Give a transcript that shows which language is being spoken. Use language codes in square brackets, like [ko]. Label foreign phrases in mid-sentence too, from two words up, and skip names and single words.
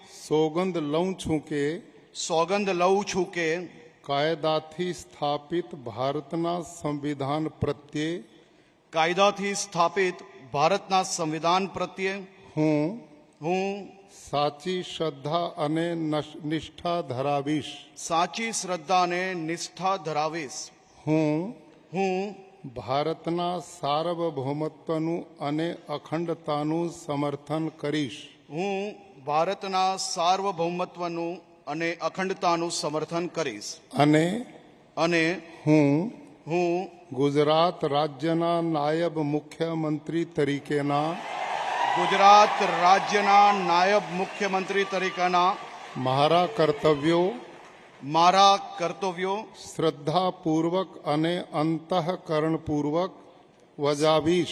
[gu] સૌગંધ લઉં છું કે કાયદાથી સ્થાપિત ભારતના સંવિધાન પ્રત્યે हूँ સાચી શ્રદ્ધા અને નિષ્ઠા ધરાવીશ हूँ ભારતના સાર્વભૌમત્વનું અને અખંડતાનું સમર્થન કરીશ હું ભારતના સાર્વભૌમત્વનું અને અખંડતાનું સમર્થન કરીશ અને અને હું હું ગુજરાત રાજ્યના નાયબ મુખ્યમંત્રી તરીકેના ગુજરાત રાજ્યના નાયબ મુખ્યમંત્રી તરીકેના મારા કર્તવ્યો શ્રદ્ધાપૂર્વક અને અંતઃકરણપૂર્વક બજાવીશ